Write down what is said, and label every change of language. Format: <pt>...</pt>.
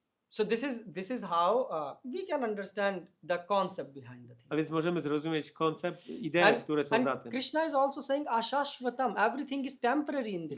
<en>So this is how we can understand the concept behind the thing.</en> <pl>A więc możemy zrozumieć koncept, idee, które są za</pl> <en>And</en> <pl>tym.</pl> <en>Krishna is also saying ashashvatam. Everything is temporary in this</en>